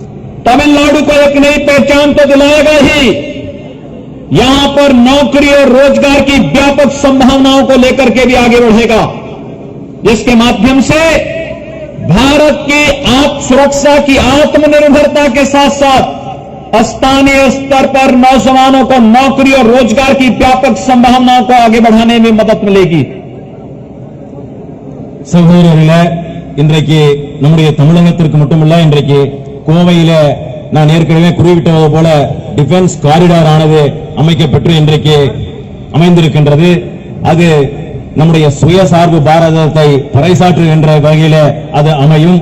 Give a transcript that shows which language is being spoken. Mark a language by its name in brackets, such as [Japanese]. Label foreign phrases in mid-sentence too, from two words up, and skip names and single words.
[Hindi] एक नई पहचान तो दिलाएगा ही, यहां पर नौकरी और रोजगार की व्यापक संभावनाओं को लेकर के भी आगे बढ़ेगा, जिसके माध्यम से भारत की आप सुरक्षा की आत्मनिर्भरता के साथ साथ स्थानीय स्तर पर नौजवानों को नौकरी और रोजगार की व्यापक संभावनाओं को आगे बढ़ाने में मदद मिलेगी। [Tamil] சகோதரர்களே, இன்றைக்கு நம்முடைய தமிழகத்திற்கு மட்டுமல்ல, இன்றைக்கு கோவையில நான் ஏற்கனவே குறிப்பிட்டது போல [English] defence corridor [Tamil] ஆனது அமைக்கப்பட்டு இன்றைக்கு அமைந்திருக்கின்றது. அது நம்முடைய சுயசார்பு பாரதத்தை பறைசாற்றுகின்ற வகையில அது அமையும்.